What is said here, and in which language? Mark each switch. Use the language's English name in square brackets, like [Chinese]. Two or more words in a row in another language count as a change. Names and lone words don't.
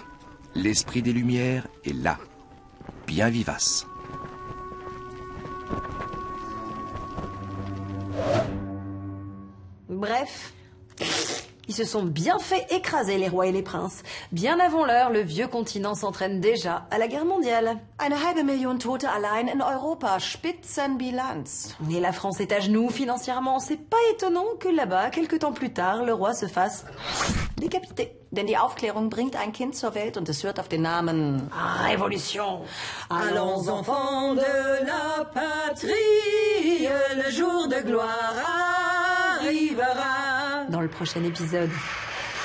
[French] L'esprit des Lumières est là, bien vivace. Bref, ils se sont bien fait écraser, les rois et les princes. Bien avant l'heure, le vieux continent s'entraîne déjà à la guerre mondiale. [German] Eine halbe Million Tote allein in Europa. Spitzenbilanz. [French] Et la France est à genoux financièrement. C'est pas étonnant que là-bas, quelque temps plus tard, le roi se fasse décapiter. [German] Denn die Aufklärung bringt ein Kind zur Welt und es hört auf den Namen [French] Révolution. Allons enfants de la patrie, le jour de gloire arrivera. Dans le prochain épisode.